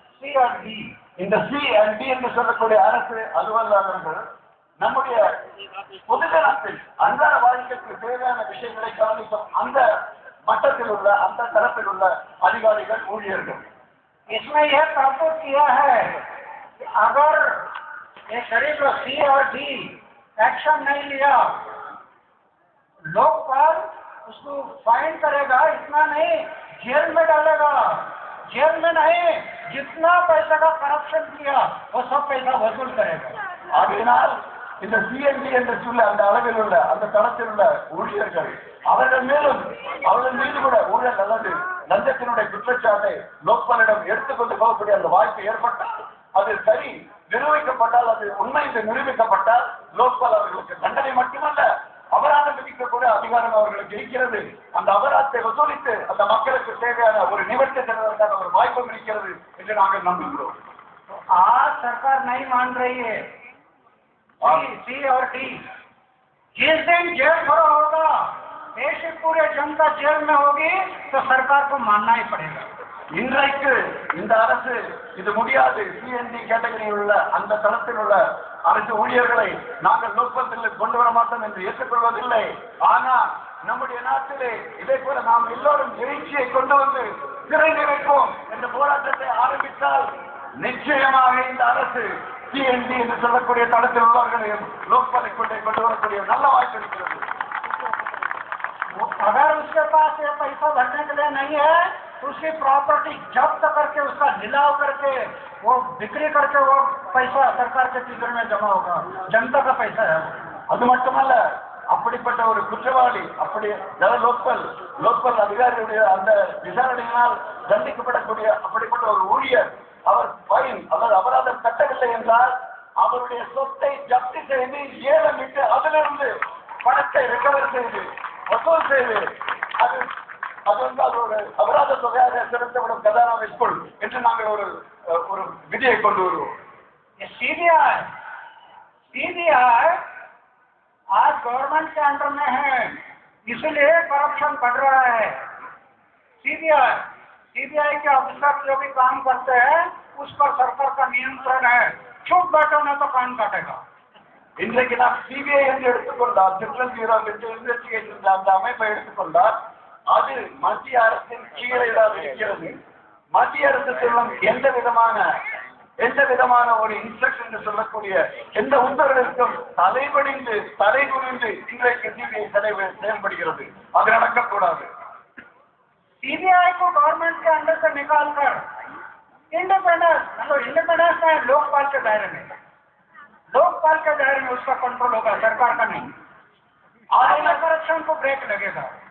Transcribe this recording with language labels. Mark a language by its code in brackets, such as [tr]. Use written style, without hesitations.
[hi] सी और डी, [ta] இந்த CND என்று சொல்லக்கூடிய அரசு அலுவலர்கள் நம்முடைய பொதுஜனத்தில் அன்றாட வாழ்க்கைக்கு தேவையான விஷயங்களை கவனிக்கும் அந்த மட்டத்தில் உள்ள அந்த தரப்பில் உள்ள அதிகாரிகள் ஊழியர்கள். [hi] इसमें यह तरतूब किया है कि अगर ये गरीब लोग सी और डी एक्शन नहीं लिया, लोकपाल उसको फाइन करेगा, इतना नहीं जेल में डालेगा। जेल में नहीं, जितना पैसा का करप्शन किया वो सब पैसा वसूल करेगा। [ta] ஆகையினால் இந்த CND என்று சொல்ல அந்த அளவில் உள்ள அந்த தளத்தில் உள்ள ஊழியர்கள் அவர்கள் மீது கூட ஊழல் அல்லது லஞ்சத்தினுடைய குற்றச்சாட்டை லோக்பாலிடம் எடுத்துக்கொண்டு போகக்கூடிய அந்த வாய்ப்பு ஏற்பட்டால், அது சரி நிரூபிக்கப்பட்டால், அது உண்மை என்று நிரூபிக்கப்பட்டால் லோக்பால் அவர்களுக்கு தண்டனை மட்டுமல்ல அபராதம் விதிக்கக்கூடிய அதிகாரம் அவர்களுக்கு இருக்கிறது. அந்த அபராதத்தை வசூலித்து அந்த மக்களுக்கு தேவையான ஒரு நிவர்த்தி செய்வதற்கான ஒரு வாய்ப்பும் இருக்கிறது என்று நாங்கள் நம்புகிறோம். [hi] तो आज सरकार नहीं मान रही है, सी और डी। जिस दिन जेल भरो होगा, देश की पूरे जनता जेल में होगी, तो सरकार को मानना ही पड़ेगा। [ta] இன்றைக்கு இந்த அரசு இது முடியாது. சிஎன்டி கேட்டகரியில் உள்ள அந்த தளத்தில் உள்ள அரசு ஊழியர்களை நாங்கள் லோக்பத்தில் கொண்டு வர மாட்டோம் என்று ஏற்றுக்கொள்வதில்லை. ஆனால் நம்முடைய நாட்டிலே இதே போல நாம் எல்லோரும் எழுச்சியை கொண்டு வந்து சிறை நினைப்போம் என்ற போராட்டத்தை ஆரம்பித்தால் நிச்சயமாக இந்த அரசு சிஎன்டி என்று சொல்லக்கூடிய தளத்தில் உள்ளவர்களையும் லோக்பாலை கொண்டு வரக்கூடிய நல்ல வாய்ப்பு இருக்கிறது. [hi] अगर उसके पास ये पैसा भरने के लिए नहीं है, तो उसकी प्रॉपर्टी जब्त करके, उसका निलाव करके, वो बिक्री करके वो पैसा सरकार के तिजोरी में जमा होगा। जनता का पैसा है। [ta] அது மட்டுமல்ல, அப்படிப்பட்ட ஒரு குற்றவாளி, அப்படி லோக்கல் அதிகாரியுடைய அந்த விசாரணையினால் தண்டிக்கப்படக்கூடிய அப்படிப்பட்ட ஒரு ஊழியர், அவர் ஃபைன் அல்லது அபராதம் கட்டவில்லை என்றால் அவருடைய சொத்தை ஜப்தி செய்து ஏலமிட்டு அதிலிருந்து பணத்தை ரெக்கவர் செய்து வசூல் செய்து அது வந்து ஒரு அபராத தொகையாக செலுத்தப்படும் கதானாவிற்குள் என்று நாங்கள் ஒரு விதியை கொண்டு வருவோம். [hi] सीबीआई आज गवर्नमेंट के अंडर में है, इसलिए करप्शन बढ़ रहा है। सीबीआई के ऑफिसर जो भी काम करते हैं उस पर सरकार का नियंत्रण है। चुप बैठो ना तो कान काटेगा। [ta] இன்றைக்கு நாம் சிபிஐ என்று எடுத்துக்கொண்டால், சென்ட்ரல் பியூரோ ஆஃப் இன்வெஸ்டிகேஷன் அந்த அமைப்பை எடுத்துக்கொண்டால் அது மத்திய அரசின் கீழேதான் இருக்கிறது. மத்திய அரசு சொல்லும் எந்த விதமான ஒரு இன்ஸ்ட்ரக்ஷன் என்று சொல்லக்கூடிய எந்த உத்தரவிற்கும் தலைபடிந்து தலை குனிந்து இன்றைக்கு சிபிஐ செயல்படுகிறது. அது நடக்கக்கூடாது. [hi] सीबीआई को गवर्नमेंट के अंडर से निकाल कर इंडिपेंडेंस है लोकपाल के दायरे में, उसका कंट्रोल होगा, सरकार का नहीं। आगे करप्शन को ब्रेक लगेगा।